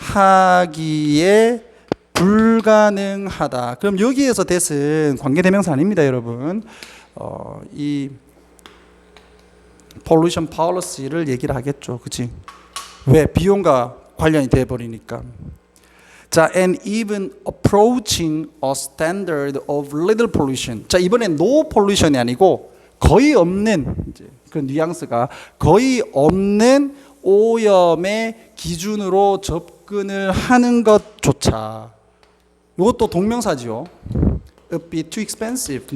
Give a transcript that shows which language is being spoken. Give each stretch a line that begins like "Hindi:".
Korean: 실행하기에 불가능하다. 그럼 여기에서 that은 관계대명사 아닙니다, 여러분. 이 pollution policy를 얘기를 하겠죠. 그치? 왜? 비용과 관련이 돼버리니까.
English: 자, and even approaching a standard of little pollution.
Korean: 자, 이번엔 no pollution이 아니고 거의 없는, 이제 그 뉘앙스가 거의 없는 오염의 기준으로 접근을 하는 것조차. 이것도 동명사지요.
English: It'd be too expensive.